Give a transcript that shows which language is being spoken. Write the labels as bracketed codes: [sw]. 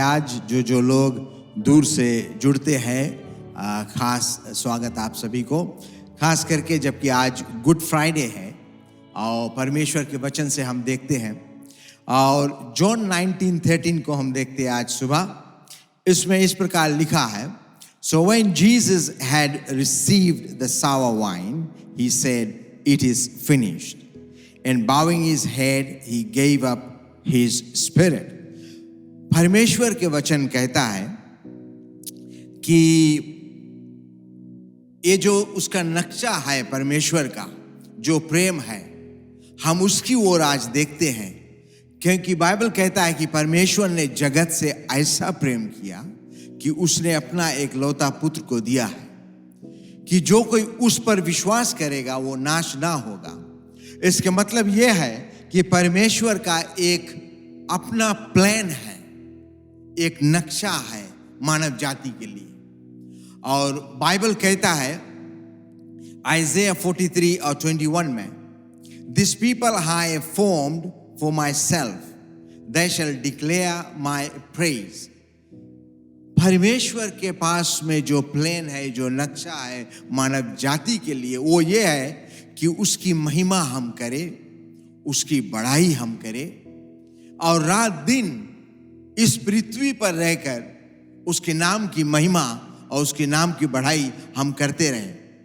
[hi] आज जो लोग दूर से जुड़ते हैं, खास स्वागत आप सभी को, खास करके जबकि आज गुड फ्राइडे है और परमेश्वर के वचन से हम देखते हैं और जॉन 19:13 को हम देखते हैं आज सुबह। इसमें इस प्रकार लिखा है, [en] So when Jesus had received the sour wine, he said, "It is finished." And bowing his head, he gave up his spirit. [hi] परमेश्वर के वचन कहता है कि ये जो उसका नक्शा है परमेश्वर का, जो प्रेम है, हम उसकी ओर आज देखते हैं। क्योंकि बाइबल कहता है कि परमेश्वर ने जगत से ऐसा प्रेम किया कि उसने अपना एक लौता पुत्र को दिया है कि जो कोई उस पर विश्वास करेगा वो नाश ना होगा। इसका मतलब यह है कि परमेश्वर का एक अपना प्लान है, एक नक्शा है मानव जाति के लिए। और बाइबल कहता है आइज़ाया 43 और 21 में, [en] This people I have formed for myself, they shall declare my praise. [hi] परमेश्वर के पास में जो प्लान है, जो नक्शा है मानव जाति के लिए, वो ये है कि उसकी महिमा हम करें, उसकी बड़ाई हम करें और रात दिन इस पृथ्वी पर रहकर उसके नाम की महिमा और उसके नाम की बढ़ाई हम करते रहें।